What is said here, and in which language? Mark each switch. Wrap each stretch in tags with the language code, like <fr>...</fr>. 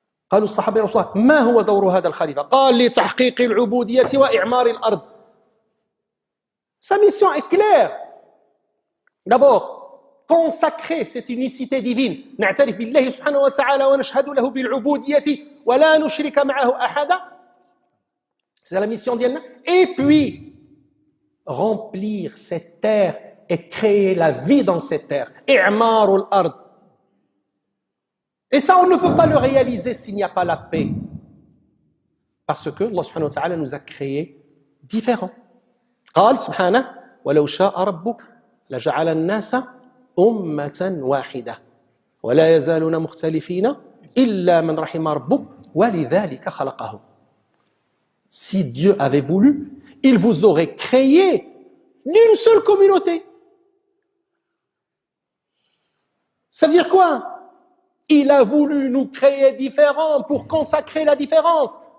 <ar>قالوا الصحابة يا رسول الله ما هو دور هذا الخليفة؟ قال لتحقيق العبودية وإعمار الأرض.</ar> <fr>Sa mission est claire. D'abord, consacrer cette unicité divine.</fr> <ar>نعترف بالله سبحانه وتعالى ونشهد له بالعبودية ولا نشرك معه أحدا.</ar> <fr>C'est la mission d'Yalna. Et puis, remplir cette terre et créer la vie dans cette terre.</fr> <ar>إعمار الأرض.</ar> <fr>Et ça, on ne peut pas le réaliser s'il n'y a pas la paix. Parce que Allah subhanahu wa ta'ala nous a créés différents.</fr> <ar>قال سبحانه ولو شاء ربك لجعل الناس أمة واحدة ولا يزالون مختلفين إلا من رحم ربك ولذلك خلقهم.</ar> <fr>Si Dieu avait voulu, il vous aurait créé d'une seule communauté. Ça veut dire quoi? Il a voulu nous créer différents pour consacrer la différence.</fr>